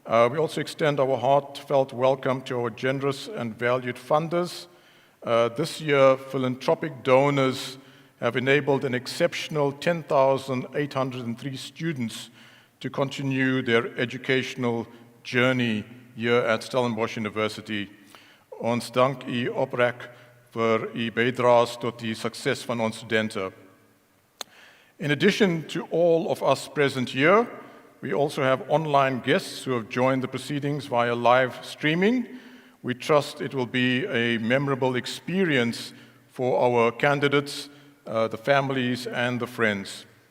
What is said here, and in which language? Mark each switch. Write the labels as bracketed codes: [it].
[en] We also extend our heartfelt welcome to our generous and valued funders. This year, philanthropic donors have enabled an exceptional 10,803 students to continue their educational journey here at Stellenbosch University. [af] Ons dank u oprek vir u bydraes tot die sukses van ons studente. [en] In addition to all of us present here, we also have online guests who have joined the proceedings via live streaming. We trust it will be a memorable experience for our candidates, the families, and the friends.